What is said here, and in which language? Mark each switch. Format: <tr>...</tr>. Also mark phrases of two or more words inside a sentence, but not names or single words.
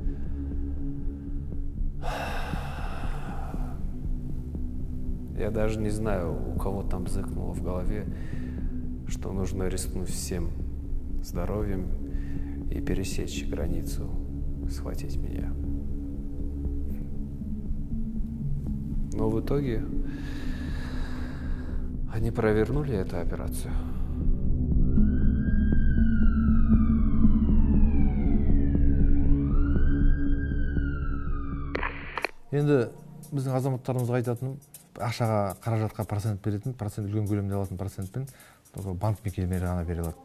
<ru>Я даже не знаю, у кого там зыкнуло в голове, что нужно рискнуть всем здоровьем и пересечь границу, схватить меня. Но в итоге они провернули эту операцию.</ru> <kk>Енді біздің азаматтарымызға айтатыным, ақшаға, қаражатқа процент беретін, процент үлкен көлемде алатын процентпен банк мекемелері ғана бере алады.</kk>